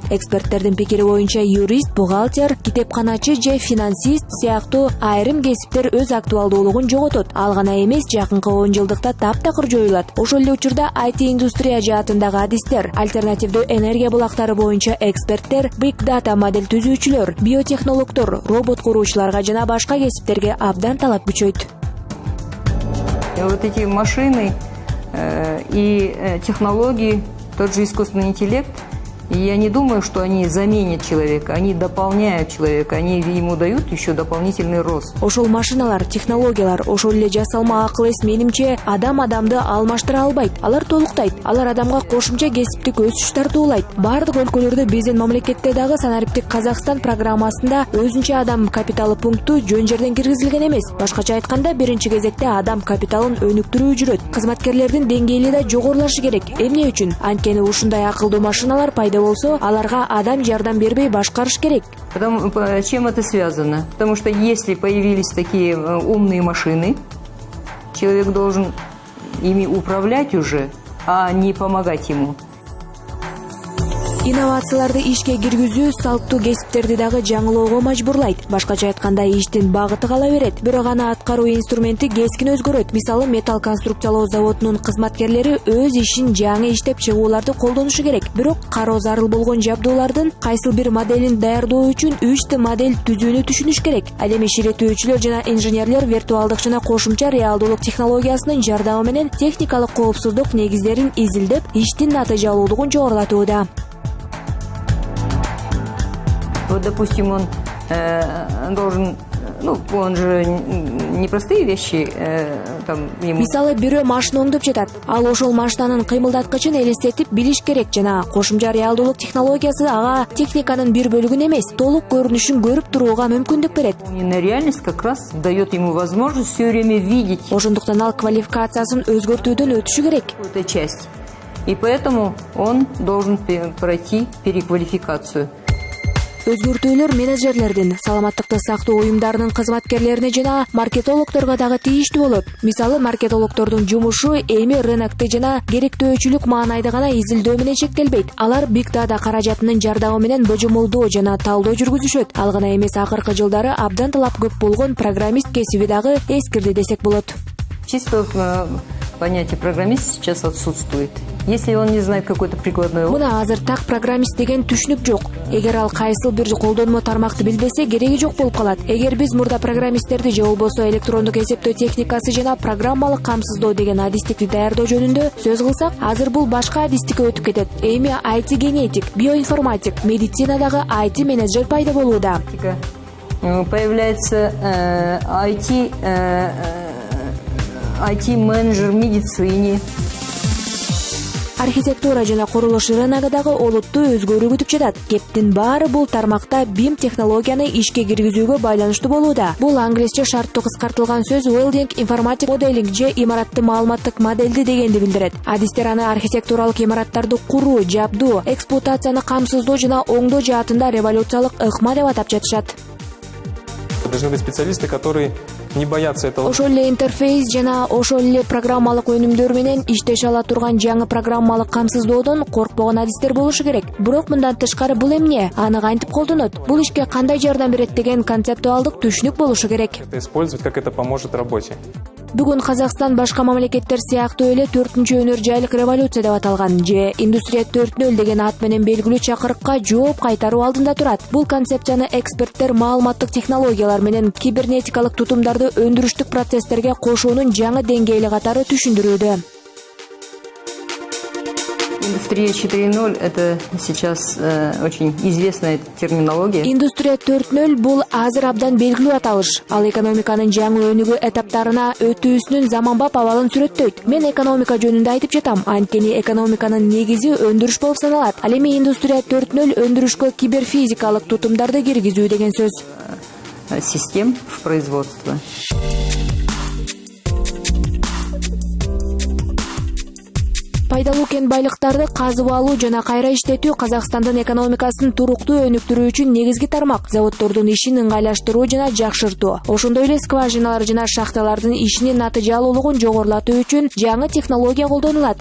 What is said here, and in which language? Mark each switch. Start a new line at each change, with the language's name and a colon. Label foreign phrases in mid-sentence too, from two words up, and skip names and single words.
Kyrgyz: Эксперттердин пикири боюнча юрист, бухгалтер, китепканачы же финансист сыяктуу айрым кесиптер өз актуалдуулугун жоготот. Ал гана эмес, жакынкы 10 жылдыкта таптакыр жоюлат. Ошол эле учурда IT индустрия жаатындагы адистер, альтернативдүү энергия булактары боюнча эксперттер,
English: big data
Kyrgyz: модель түзүүчүлөр, биотехнологдор, робот куруучуларга жана башка кесиптерге абдан талап күчөйт.
Russian: Вот эти машины и технологии, тот же искусственный интеллект, я не думаю, что они заменят человека, они дополняют человека, они ему дают еще дополнительный рост.
Kyrgyz: Ошол машиналар, технологиялар, ошол эле жасалма акыл эс менимче адамды алмаштыра албайт. Алар толуктайт. Алар адамга кошумча кесиптик өсүш тартуулайт. Бардык өлкөлөрдө биздин мамлекетте дагы санариптик Казакстан программасында өзүнчө адам капиталы пункту жөн жерден киргизилген эмес. Башкача айтканда, биринчи кезекте адам капиталын өнүктүрүү жүрөт. Кызматкерлердин деңгээли да жогорулашы керек. Эмне үчүн? Анткени ушундай акылдуу машиналар пайда болсо, аларга адам жардам бербей башкарыш керек.
Russian: Чем это связано? Потому что если появились такие умные машины, человек должен ими управлять уже, а не помогать ему.
Kyrgyz: Инновацияларды ишке киргизүү салттуу кесиптерди дагы жаңылоого мажбурлайт. Башкача айтканда, иштин багыты кала берет. Бирок аны аткаруу инструменти кескин өзгөрөт. Мисалы, металл конструкциялоо заводунун кызматкерлери өз ишин жаңы иштеп чыгууларды колдонушу керек. Бирок кароо зарыл болгон жабдуулардын кайсыл бир моделин даярдоо үчүн 3 модель түзүүнү түшүнүш керек. Ал эми ширетүүчүлөр жана инженерлер виртуалдык жана кошумча реалдуулук технологиясынын жардамы менен техникалык коопсуздук негиздерин изилдеп, иштин натыйжалуулугун жогорулатууда.
Russian: Вот, допустим, он должен, он же непростые вещи, там ему...
Kyrgyz: Мисалы, бирөө машина оңдоп жатат. Ал ошол машинанын кыймылдаткычын элестетип билиш керек жана кошумча реалдуулук технологиясы ага техниканын бир бөлүгүн эмес, толук көрүнүшүн көрүп турууга мүмкүндүк берет.
Russian: Реальность как раз дает ему возможность все время видеть.
Kyrgyz: Ошондуктан ал квалификациясын өзгөртүүдөн өтүшү керек.
Russian: Эта часть. И поэтому он должен пройти переквалификацию.
Kyrgyz: Өзгөртүүлөр менеджерлердин, саламаттыкты сактоо уюмдарынын кызматкерлерине жана маркетологдорго дагы тийиштүү болот. Мисалы, маркетологдордун жумушу эми рынокты жана керектөөчүлүк маанайды гана изилдөө менен чектелбейт. Алар
English: big data
Kyrgyz: каражатынын жардамы менен божомолдоо жана талдоо жүргүзүшөт. Ал гана эмес, акыркы жылдары абдан талап көп болгон программист кесиби дагы эскирди десек болот.
Russian: Чисто понятие программист сейчас отсутствует. Если он не знает какой-то прикладной опыт.
Kyrgyz: Мына азыр так программист деген түшүнүк жок. Эгер ал кайсыл бир колдонмо тармакты билбесе, кереги жок болуп калат. Эгер биз мурда программисттерди же болбосо электрондук эсептөө техникасы жана программалык камсыздоо деген адистикти даярдоо жөнүндө сөз кылсак, азыр бул башка адистикке өтүп кетет. Эми IT генетик, биоинформатик, медицинадагы IT менеджер пайда болууда.
Russian: Появляется IT менеджер в медицине.
Kyrgyz: Архитектура жана курулуш рыногундагы олуттуу өзгөрүү күтүп жатат. Кептин баары бул тармакта BIM технологияны ишке киргизүүгө байланыштуу болууда. Бул англисче шарттуу кыскартылган сөз
English: welding, informatic modeling
Kyrgyz: же имаратты маалыматтык модельди дегенди билдирет. Адистер аны архитектуралык имараттарды куруу, жабдуу, эксплуатацияны камсыздоо жана оңдоо жаатында революциялык ыкма деп атап жатышат.
Russian: Должны быть специалисты, которые не боятся этого.
Kyrgyz: Ошол эле интерфейс жана ошол эле программалык өнүмдөр менен иштеше ала турган жаңы программалык камсыздоодон коркпогон адистер болушу керек. Бирок мындан тышкары бул эмне? Аны кантип колдонот? Бул ишке кандай жардам берет деген концептуалдык түшүнүк болушу керек.
Russian: Это использовать, как это поможет работе.
Kyrgyz: Бүгүн Казакстан башка мамлекеттер сыяктуу эле 4-өнөр жайлык революция деп аталган же индустрия 4.0 деген ат менен белгилүү чакырыкка жооп кайтаруу алдында турат. Бул концепцияны эксперттер маалыматтык технологиялар менен кибернетикалык тутумдарды өндүрүштүк процесстерге кошуунун жаңы деңгээли катары түшүндүрүүдө.
Russian: Индустрия 4.0 – это сейчас очень известная терминология.
Kyrgyz: Индустрия 4.0 бул азыр абдан белгилүү аталыш. Ал экономиканын жаңы өнүгүү этаптарына өтүүсүнүн заманбап абалын сүрөттөйт. Мен экономика жөнүндө айтып жатам, анткени экономиканын негизи өндүрүш болуп саналат. Ал эми индустрия 4.0 өндүрүшкө киберфизикалык тутумдарды киргизүү деген сөз.
Russian: Систем в производство.
Kyrgyz: Пайдалуу кен байлыктарды казып алуу жана кайра иштетүү Казакстандын экономикасын туруктуу өнүктүрүү үчүн негизги тармак. Заводдордун ишин ыңгайлаштыруу жана жакшыртуу, ошондой эле скважиналар жана шахталардын ишинин натыйжалуулугун жогорулатуу үчүн жаңы технология колдонулат.